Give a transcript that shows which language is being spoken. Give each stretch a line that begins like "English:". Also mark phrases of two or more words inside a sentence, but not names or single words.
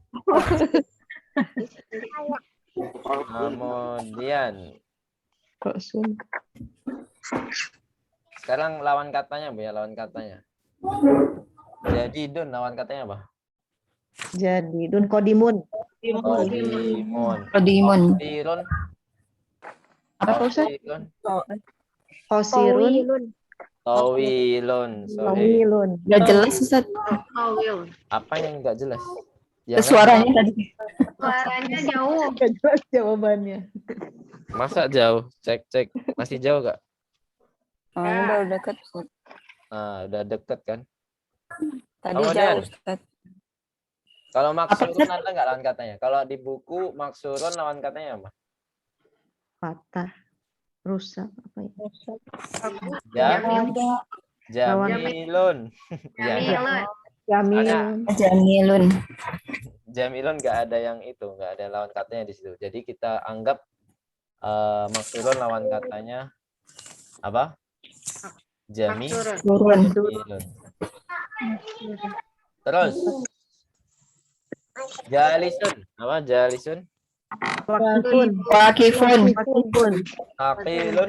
Indonesian: Kemudian sekarang lawan katanya, Bu ya, lawan katanya. Jadi Dun lawan katanya apa? Jadi dun kodimun. Qadimun. Qadimun. Qasirun. Apa Ustaz? Qasirun. Qasirun.
Arabic: طويل. صحيح.
Indonesian: Tawilun. Gak jelas Ustaz. Tawil. Apa yang enggak jelas? Suaranya tadi. Suaranya jauh. Gak jelas jawabannya. Masa jauh? Cek. Masih jauh gak? Oh, udah dekat Ustaz. Nah, udah deket kan? Tadi Kemudian, jauh Ustaz. kalau maksurun ada nggak lawan katanya? Kalau di buku maksurun lawan katanya apa? Patah. Rusak. Apa ya? Jamilun. Jamilun. Jamil. Jamilun. Jamilun nggak ada yang itu, nggak ada lawan katanya di situ. Jadi kita anggap maksurun lawan katanya apa? Maksurun. Jamilun. Terus jalisun, apa jalisun? Wakifun. Aqilun.